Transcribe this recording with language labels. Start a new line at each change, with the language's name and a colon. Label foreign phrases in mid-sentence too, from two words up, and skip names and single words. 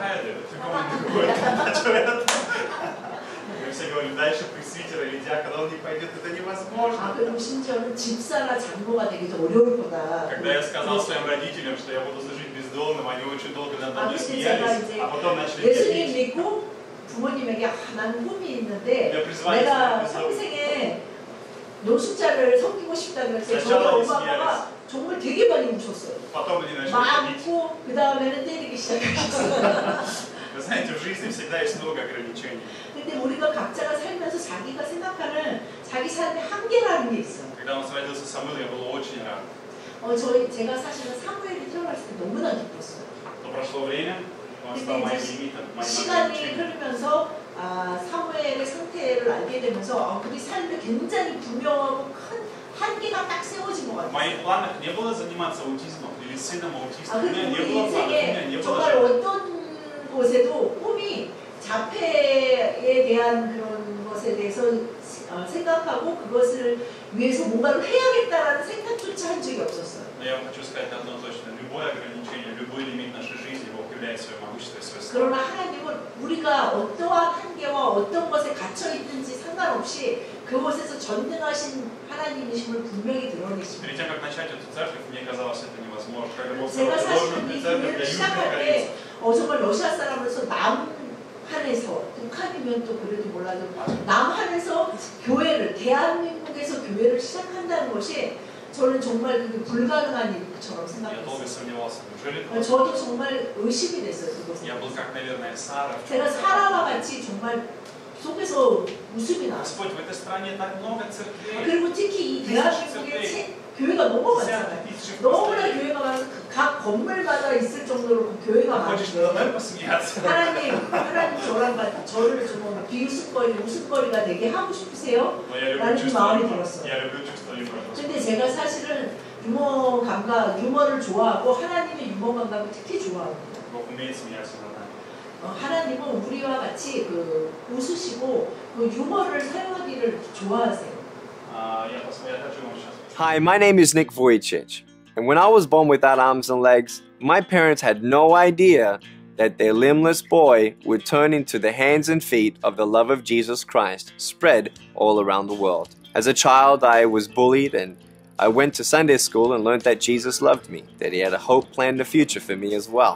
Russian: Все говорили, дальше пресвитера или диакона он не пойдет, это невозможно.
Korean: 그리고 심지어는 집사나 장로가 되기도 어려울 거다.
Russian: Когда я сказал своим родителям, что я буду служить бездомным, они очень долго надо мной смеялись, а потом начали
Korean: 예수님 믿고 부모님에게 난 꿈이 있는데 내가 평생에 노숙자를 섬기고 싶다 그랬어요. 저희 엄마가 정말 되게 많이 우셨어요. 맞고 그 다음에는 때리기 시작했어요.
Russian: Вы знаете, в жизни всегда есть много ограничений.
Korean: 근데 우리가 각자가 살면서 자기가 생각하는 자기 삶의 한계라는 게 있어.
Russian: Когда он родился Самуил, я был очень рад.
Korean: 제가 사실은 사무엘이 태어났을 때 너무나 기뻤어요.
Russian: Но прошло время, он стал моим лимитом, моим
Korean: 시간이
Russian: ограничением.
Korean: 흐르면서 사무엘의 상태를 알게 되면서 그게 삶에 굉장히 분명하고 큰 한계가 딱 세워진 것
Russian: В
Korean: 같아요.
Russian: моих планах не было заниматься аутизмом или сыном аутиста. У меня
Korean: 그리고
Russian: не
Korean: 우리
Russian: было планов, у меня не
Korean: 인생에
Russian: было
Korean: 정말
Russian: желания.
Korean: 어떤 곳에도 꿈이 자폐에 대한 그런 것에 대해서 생각하고 그것을 위해서 뭔가를 해야겠다라는 생각조차 한 적이 없었어요.
Russian: Но я вам хочу сказать одно точно. Любое ограничение, любой лимит нашей жизни, Бог являет свое могущество и свое славу.
Korean: 그러나 하나님은 우리가 어떠한 한계와 어떤 것에 갇혀 있든지 상관없이 그것에서 전능하신 하나님이심을 분명히 드러내십니다.
Russian: Перед тем, как начать эту церковь, мне казалось, это невозможно. Когда Бог
Korean: 제가
Russian: сказал, что должен
Korean: 사실 이
Russian: быть церковь
Korean: 교회를
Russian: для южных
Korean: 시작할
Russian: корейцев.
Korean: 때 정말 러시아 사람으로서 남한에서 북한이면 또 그래도 몰라도 남한에서 교회를 대한민국에서 교회를 시작한다는 것이 저는 정말 그게 불가능한 일처럼
Russian: Я долго
Korean: 생각했어요.
Russian: сомневался. Неужели
Korean: 저도 정말 의심이 됐어요.
Russian: я был
Korean: 그것에.
Russian: как, наверное, Сара.
Korean: 제가 사라와 같이 정말 속에서 웃음이 나왔어요.
Russian: Господь, в этой стране так много церквей.
Korean: 그리고 특히 이 대한민국에 교회가 너무 많잖아요. 너무나 교회가 많아서 각 건물마다 있을 정도로 그 교회가
Russian: Хочешь надо
Korean: 많은데
Russian: мной посмеяться?
Korean: 하나님 저랑 저를 좀 비웃음거리, 웃음거리가 되게 하고 싶으세요?
Russian: Но я люблю
Korean: 라는
Russian: чувство
Korean: 마음이
Russian: юмора.
Korean: 들었어요.
Russian: Я люблю чувство юмора.
Korean: 근데 제가 사실은 유머 감각, 유머를 좋아하고 하나님의 유머 감각을 특히 좋아합니다.
Russian: Бог умеет смеяться над нами.
Korean: 하나님은 우리와 같이 웃으시고 그 유머를 사용하기를 좋아하세요.
Russian: Я хочу вам сейчас.
English: Hi, my name is Nick Vujicic, and when I was born without arms and legs, my parents had no idea that their limbless boy would turn into the hands and feet of the love of Jesus Christ, spread all around the world. As a child, I was bullied, and I went to Sunday school and learned that Jesus loved me, that he had a hope plan in the future for me as well.